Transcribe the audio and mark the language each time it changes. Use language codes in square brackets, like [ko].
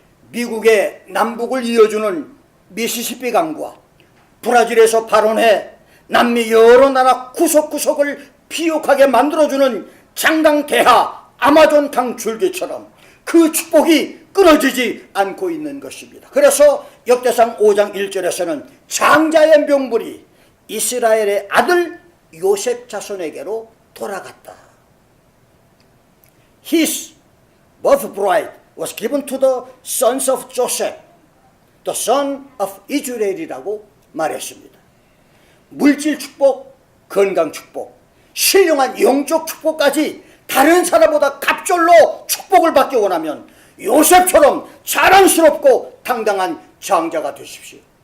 [ko] 미국의 남북을 이어주는 미시시피 강과 브라질에서 발원해 남미 여러 나라 구석구석을 비옥하게 만들어주는 장강대하 아마존 강 줄기처럼 그 축복이 끊어지지 않고 있는 것입니다. 그래서 역대상 5장 1절에서는 장자의 명분이 이스라엘의 아들 요셉 자손에게로 돌아갔다. [en] His birthright was given to the sons of Joseph, the son of Israel [ko] 이라고 말했습니다. 물질 축복, 건강 축복, 신령한 영적 축복까지 다른 사람보다 갑절로 축복을 받기 원하면 요셉처럼 자랑스럽고 당당한 장자가 되십시오.